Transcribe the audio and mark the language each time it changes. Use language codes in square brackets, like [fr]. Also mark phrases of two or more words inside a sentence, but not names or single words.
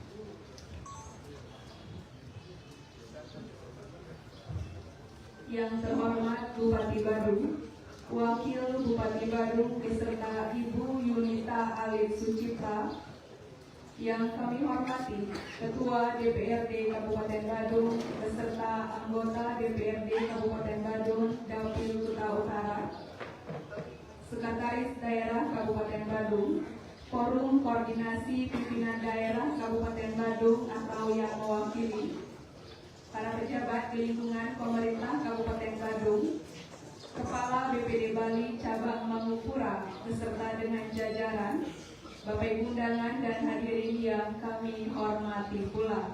[id] Yang terhormat Bupati Badung, Wakil Bupati Badung beserta Ibu Yunita Alif Sucipta, yang kami hormati Ketua DPRD Kabupaten Badung beserta anggota DPRD Kabupaten Badung Dapil Kuta Utara, Sekretaris Daerah Kabupaten Badung, Forum Koordinasi Pimpinan Daerah Kabupaten Badung atau yang mewakili, para pejabat di lingkungan pemerintah Kabupaten Badung, Kepala BPD Bali Cabang Mangupura beserta dengan jajaran, Bapak Ibu undangan dan hadirin yang kami hormati pula.